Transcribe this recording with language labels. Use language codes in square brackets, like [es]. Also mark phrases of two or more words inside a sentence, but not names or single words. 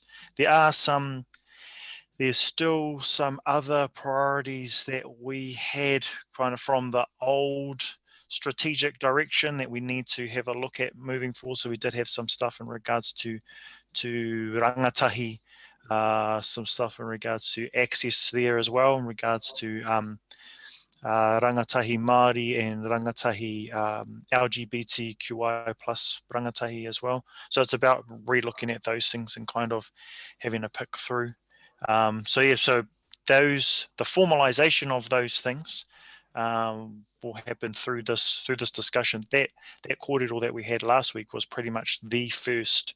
[en] There's still some other priorities that we had kind of from the old strategic direction that we need to have a look at moving forward. So we did have some stuff in regards to rangatahi, some stuff in regards to access there as well, in regards to [mi] rangatahi Māori [en] and rangatahi LGBTQI plus rangatahi as well. So it's about re-looking at those things and kind of having a pick through. So the formalization of those things will happen through this discussion. That kōrero that we had last week was pretty much the first.